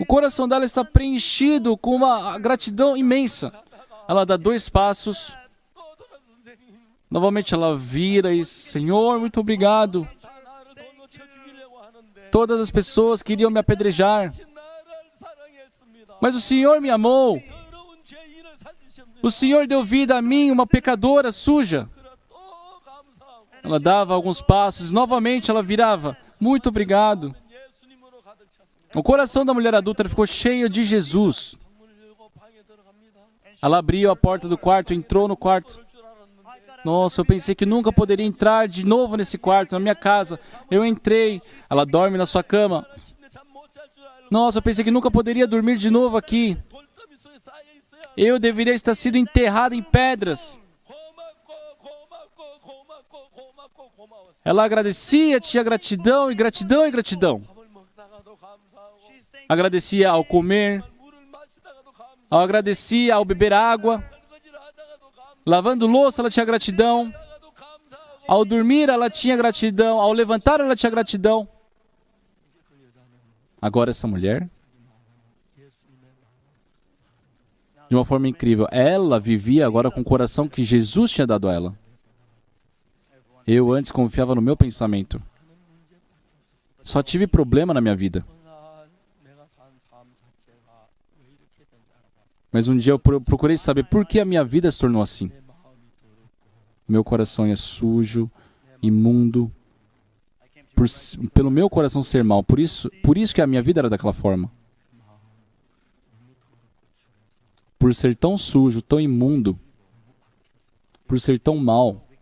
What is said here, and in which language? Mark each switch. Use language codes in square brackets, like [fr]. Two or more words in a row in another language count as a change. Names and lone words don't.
[pt] O coração dela está preenchido com uma gratidão imensa. Ela dá 2 passos. [ko] 또 돌아 선생님, [pt] Novamente ela vira e, Senhor, muito obrigado. [ko] 다 나를 돌로 쳐 죽이려고 하는데 [pt] Todas as pessoas queriam me apedrejar, [ko] 나를 사랑했습니다. [pt] mas o Senhor me amou. [ko] 더러운 죄인을 살리셨는데 [pt] O Senhor deu vida a mim, uma pecadora suja. [ko] 그래 또 감사하고 [pt] Ela dava alguns passos, novamente ela virava. Muito obrigado. [ko] 예수님으로 가득 찼습니다. [pt] O coração da mulher adúltera ficou cheio de Jesus. [ko] 문을 열고 방에 들어갑니다. [pt] Ela abriu a porta do quarto, entrou no quarto. [ko] 줄 알았는데 [pt] Nossa, eu pensei que nunca poderia entrar de novo nesse quarto, na minha casa. Eu entrei. Ela dorme na sua cama. [ko] 침대 잠 못 잘 줄 알고 [pt] Nossa, eu pensei que nunca poderia dormir de novo aqui. [ko] 돌더미 속에 쌓여 있어야 [pt] Eu deveria estar sido enterrado em pedras. [ko] 고맙고 고마웠어. [pt] Ela agradecia, tinha gratidão e gratidão e gratidão. [ko] 밥을 먹다가도 감사하고 [pt] Agradecia ao comer, [ko] 물을 마시다가도 감사하고 [pt] agradecia ao beber água. [ko] 설거지를 하다가도 [pt] Lavando louça, ela tinha gratidão. [ko] 감사하고 [pt] Ao dormir, ela tinha gratidão. Ao levantar, ela tinha gratidão. Agora essa mulher, de uma forma incrível, ela vivia agora com o coração que Jesus tinha dado a ela. Eu antes confiava no meu pensamento. Só tive problema na minha vida. [ko] 내가 산 삶 자체가 왜 이렇게 된지 알아봐. [pt] Mas um dia eu procurei saber por que a minha vida se tornou assim. Meu coração é sujo, imundo, pelo meu coração ser mau. Por isso que a minha vida era daquela forma. Por ser tão sujo, tão imundo, por ser tão mau.